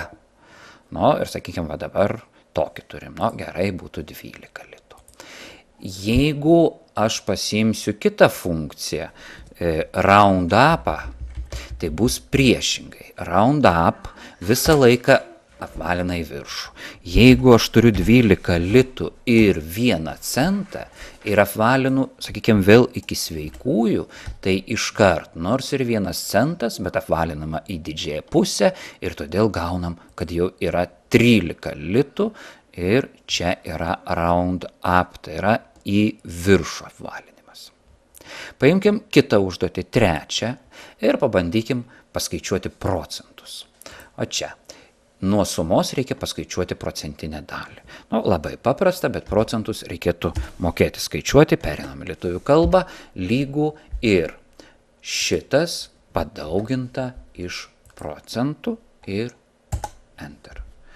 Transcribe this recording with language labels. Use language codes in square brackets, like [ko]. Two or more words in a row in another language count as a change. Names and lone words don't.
[lt] Nu, ir sakykime, va dabar tokį turim, nu, gerai būtų 12 litų. Jeigu aš pasiimsiu kitą funkciją, [en] round upą, [lt] tai bus priešingai. [en] Round up [lt] visą laiką apvalina į viršų. Jeigu aš turiu 12 litų ir 1 centą ir apvalinu, sakykime, vėl iki sveikųjų, tai iškart, nors ir 1 centas, bet apvalinama į didžiąją pusę ir todėl gaunam, kad jau yra 13 litų ir čia yra [en] round up, [lt] tai yra į viršų apvalinimas. Paimkim kitą užduotį, 3, ir pabandykim paskaičiuoti procentus. O čia, nuo sumos reikia paskaičiuoti procentinę dalį. Nu, labai paprasta, bet procentus reikėtų mokėti skaičiuoti, perinam į lietuvių kalbą, lygų ir šitas padauginta iš procentų ir enter.